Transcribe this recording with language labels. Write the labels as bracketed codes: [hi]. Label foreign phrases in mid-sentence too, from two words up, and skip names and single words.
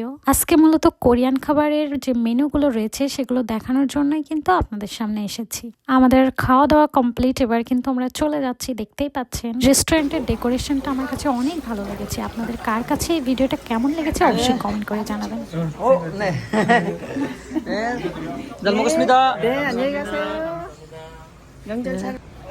[bn] আজকে মূলত কোরিয়ান খাবারের যে মেনুগুলো রয়েছে সেগুলো দেখানোর জন্যই কিন্তু আপনাদের সামনে এসেছি। আমাদের খাওয়া দাওয়া কমপ্লিট, এবার কিন্তু আমরা চলে যাচ্ছি। দেখতেই পাচ্ছেন রেস্টুরেন্টের ডেকোরেশনটা আমার কাছে অনেক ভালো লেগেছে। আপনাদের কার কাছে এই ভিডিওটা কেমন লেগেছে অবশ্যই কমেন্ট করে জানাবেন। [ko] 네. 네. 잘 먹었습니다. 네, 안녕히 가세요. 명절 잘